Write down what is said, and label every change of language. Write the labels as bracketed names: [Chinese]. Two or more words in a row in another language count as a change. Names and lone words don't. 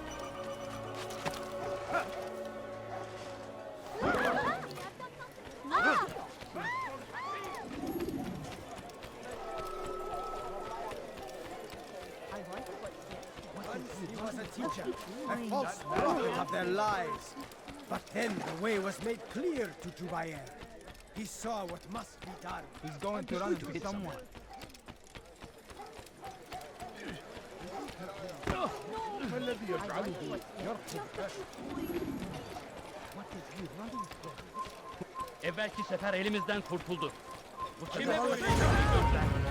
[English] He was a teacher, a false prophet of their lies. But then the way was made clear to Jubair. He saw what must be done. He's going to run into someone. [Arabic] ما الذي يجعله يركض؟ [Turkish] Evvelki sefer elimizden kurtuldu. Bu kime Hadi, böyle hadi. gözler?